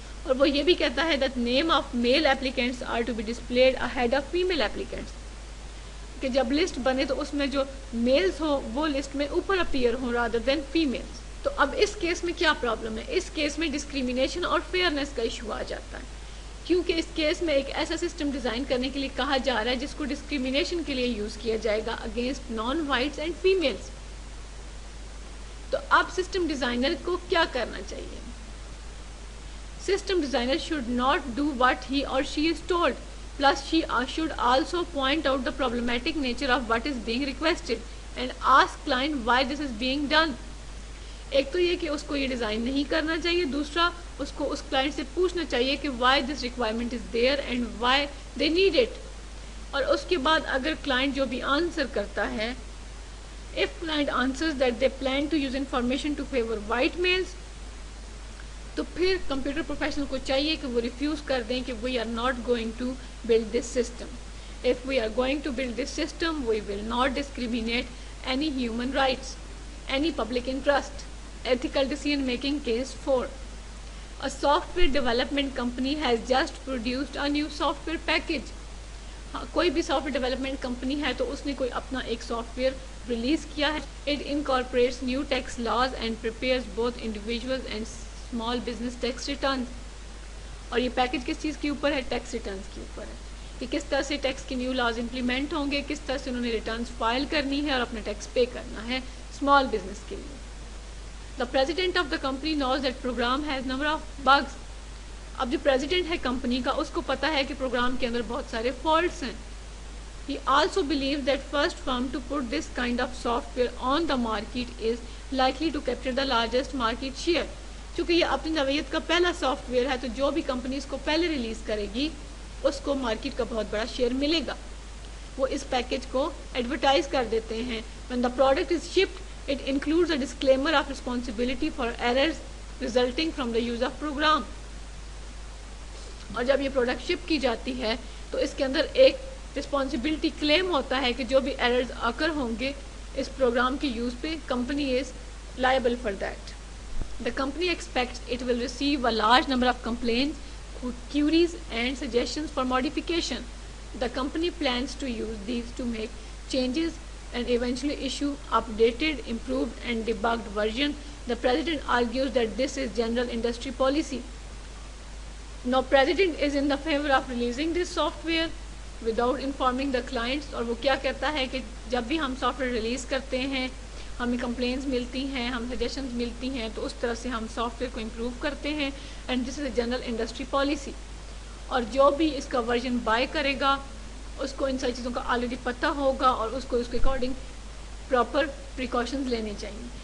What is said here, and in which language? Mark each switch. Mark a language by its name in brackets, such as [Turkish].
[Urdu] اور وہ یہ بھی کہتا ہے [English] that name of male applicants are to be displayed ahead of female applicants, [Urdu] کہ جب لسٹ بنے تو اس میں جو میلز ہو وہ لسٹ میں اوپر اپیئر ہوں [English] Rather than females. [Urdu] تو اب اس کیس میں کیا پرابلم ہے؟ اس کیس میں ڈسکریمنیشن اور فیئرنیس کا ایشو آ جاتا ہے, کیونکہ اس کیس میں ایک ایسا سسٹم ڈیزائن کرنے کے لیے کہا جا رہا ہے جس کو ڈسکریمنیشن کے لیے یوز کیا جائے گا [English] Against non whites and females. [Urdu] تو اب سسٹم ڈیزائنر کو کیا کرنا چاہیے؟ [English] System designer should not do what he or she is told, plus she should also point out the problematic nature of what is being requested and ask client why this is being done. [Urdu] ایک تو یہ کہ اس کو یہ design نہیں کرنا چاہیے, دوسرا اس کو اس کلائنٹ سے پوچھنا چاہیے کہ [English] Why this requirement is there and why they need it. [Urdu] اور اس کے بعد اگر کلائنٹ جو بھی آنسر کرتا ہے, [English] if client answers that they plan to use information to favor white males, [Urdu] تو پھر کمپیوٹر پروفیشنل کو چاہیے کہ وہ ریفیوز کر دیں کہ [English] We are not going to build this system. If we are going to build this system, we will not discriminate any human rights, any public interest. Ethical decision making case 4. A software development company has just produced a new software package. [Urdu] کوئی بھی soft where development company ہے تو اس نے کوئی اپنا ایک soft where release کیا ہے. [English] It incorporates new tax laws and prepares both individuals and small business tax returns. [Urdu] اور یہ پیکج کس چیز کے اوپر ہے؟ ٹیکس ریٹرنس کے اوپر ہے, کہ کس طرح سے ٹیکس کے نیو لاز امپلیمنٹ ہوں گے, کس طرح سے انہوں نے ریٹرنس فائل کرنی ہے اور اپنا ٹیکس پے کرنا ہے اسمال بزنس کے لیے. [English] The president of the company knows that program has number of bugs. [Urdu] اب جو پریزیڈنٹ ہے کمپنی کا اس کو پتا ہے کہ پروگرام کے اندر بہت سارے فالٹس ہیں. [English] He also believes that first firm to put this kind of software on the market is likely to capture the largest market share. [Urdu] چونکہ یہ اپنی نوعیت کا پہلا سافٹ ویئر ہے تو جو بھی کمپنی اس کو پہلے ریلیز کرے گی اس کو مارکیٹ کا بہت بڑا شیئر ملے گا. وہ اس پیکج کو ایڈورٹائز کر دیتے ہیں. [English] When the product is shipped, it includes a disclaimer of responsibility for errors resulting from the use of program. [Urdu] اور جب یہ پروڈکٹ شپ کی جاتی ہے تو اس کے اندر ایک رسپانسبلٹی کلیم ہوتا ہے کہ جو بھی ایررز اکر ہوں گے اس پروگرام کے یوز پہ, [English] company is liable for that. The company expects it will receive a large number of complaints, queries and suggestions for modification. The company plans to use these to make changes and eventually issue updated, improved and debugged version. The president argues that this is general industry policy. Now president is in the favor of releasing this software without informing the clients. [Urdu] اور وہ کیا کہتا ہے کہ جب بھی ہم soft where release کرتے ہیں ہمیں کمپلینس ملتی ہیں, ہم سجیشنز ملتی ہیں, تو اس طرح سے ہم سافٹ ویئر کو امپروو کرتے ہیں. [English] And this is a general industry policy. [Urdu] اور جو بھی اس کا ورژن بائی کرے گا اس کو ان ساری چیزوں کا آلریڈی پتہ ہوگا اور اس کو اس کے اکارڈنگ پراپر پریکاشنز لینے چاہیے.